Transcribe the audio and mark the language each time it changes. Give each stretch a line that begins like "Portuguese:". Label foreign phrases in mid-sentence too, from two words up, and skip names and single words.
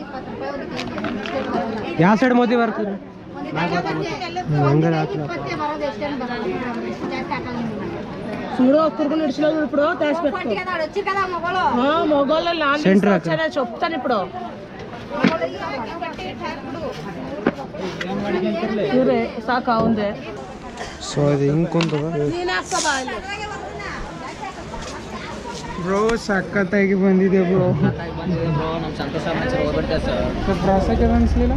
Kannada: ಯಾವ ಸೈಡ್ ಮೋದಿ ಬರ್ತದೆ ಹಂಗಾರೆ ಹಾಕ್ಲ
Telugu: చూడు ఒక్కరు నడిచినావు ఇప్పుడు సెంటర్ చెప్తాను ఇప్పుడు ಸಾಕಾ ఉంది.
Kannada: ಸೊ ಇದು ಹಿಂಗೆ ಕುಂತದ ಬ್ರೋ. ಸಖತ್ತಾಗಿ ಬಂದಿದೆ ಬ್ರೋ. ಕ್ರಾಸ್ ಆಗಿ ಅನಿಸ್ಲಿಲ್ಲ,